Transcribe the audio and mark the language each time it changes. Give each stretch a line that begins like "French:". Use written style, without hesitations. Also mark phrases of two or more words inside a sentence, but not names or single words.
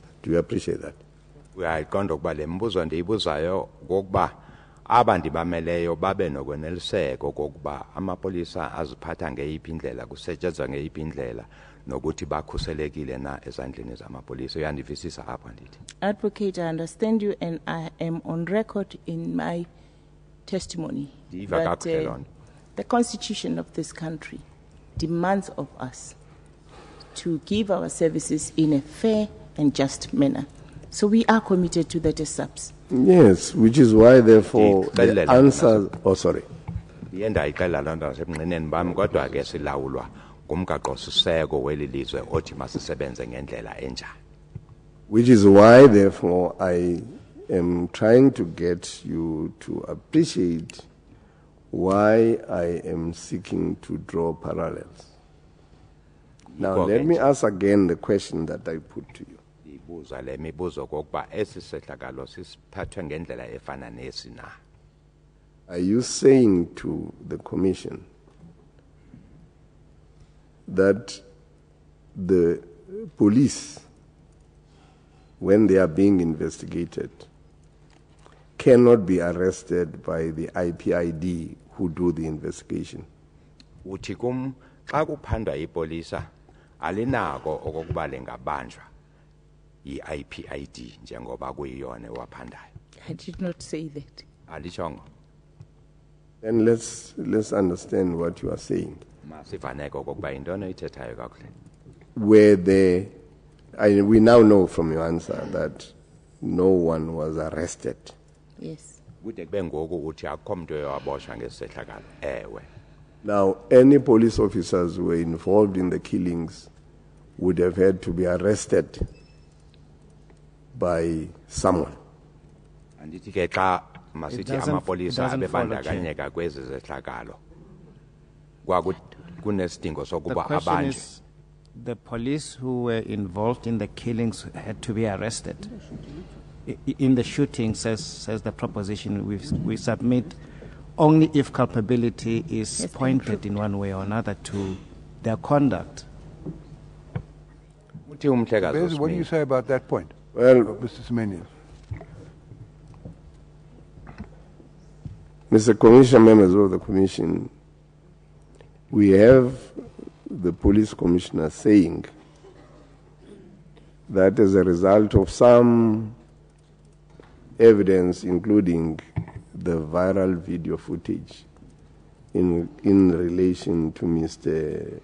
English: Do you appreciate that?
Xhosa: Uyayiqonda ukuba le mbuzo ndiyibuzayo ngokuba abandibameleyo babe nokweneliseko kokuba amapolisa aziphatha ngeyiphi indlela kusetshenzwa ngeyiphi indlela nokuthi bakhuselekile na ezandleni zamapolisa. Uyandivisisa apha ndithi.
English: Advocate, I understand you, and I am on record in my testimony
Xhosa: Ndiva
English: that
Xhosa: kakuhle loo nto.
English: the Constitution of this country demands of us to give our services in a fair and just manner. So we are committed to that as subs. Yes, which is why, therefore, the
Xhosa: Ndixelele
English: answer. Oh, sorry.
Xhosa: Ndiye ndayixela loo nto nasebunqineni bam kodwa ke silawulwa ngumgaqo-siseko weli lizwe othi masisebenze ngendlela enjani.
English: Which is why, therefore, I am trying to get you to appreciate why I am seeking to draw parallels. Now, let me ask again the question that I put to you.
Xhosa: Ndibuza le mibuzo kokuba esi sehlakalo sisiphathwe ngendlela efana nesi na.
English: Are you saying to the Commission that the police, when they are being investigated, cannot be arrested by the IPID who do the investigation?
Xhosa: Uthi kum xa kuphandwa ipolisa alinako okokuba lingabanjwa yi-IPID njengoba kuyiyona waphandayo.
English: I did not say that.
Xhosa: Alishongo.
English: And let's understand what you are saying.
Xhosa: Masivaneko kokuba intona ithethayo kakuhle.
English: We now know from your answer that no one was arrested. Yes.
Xhosa: Kude kube ngoku uthi akukho muntu owaboshwa ngesisehlakalo. Ewe.
English: Now, any police officers who were involved in the killings would have had to be arrested by someone.
Xhosa: Andithi ke xa masithi
English: doesn't-
Xhosa: amapolisa
English: doesn't follow
Xhosa: abebandakanyeka kwezi zehlakalo. Kunesidingo
English: The
Xhosa: sokuba
English: question
Xhosa: abanjwe.
English: is, the police who were involved in the killings had to be arrested. In the shooting, says the proposition, we submit only if culpability is Yes, pointed in one way or another to their conduct.
Xhosa: Uthi umhlekazi
English: Bez, what do you
Xhosa: uSmith.
English: say about that point, Well, Mr. Semenya? Mr. Commissioner, members of the Commission, we have the police commissioner saying that as a result of some evidence, including the viral video footage in relation to Mr.